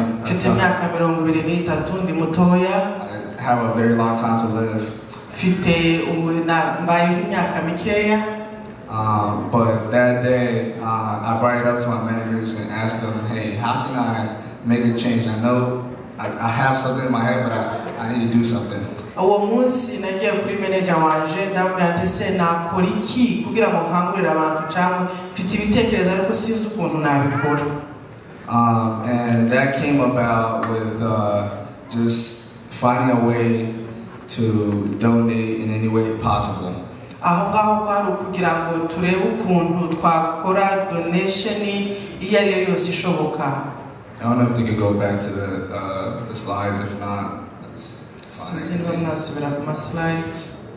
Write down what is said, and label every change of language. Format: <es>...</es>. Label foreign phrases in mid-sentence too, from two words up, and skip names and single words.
<en>I have a very long time to live. But that day, I brought it up to my managers and asked them, hey, how can I make a change? I know I have something in my head, but I need to do something.</en> <rw>uwo munsi nagiye kuri manager wanje ndamubwira ati se nakora iki kugira ngo nkangurire abantu cyangwa mfite ibitekerezo ariko sinzi ukuntu nabikora.</rw> <en>And that came about with just finding a way to donate in any way possible.</en> <rw>Aho ngaho kwari kugira ngo turebe ukuntu twakora donation iyo ari yo yose ishoboka.</rw> <en>I don't know if they could go back to the slides. If not, that's fine.</en> <rw>Sinzi niba mwasubira ku ma slides.</rw>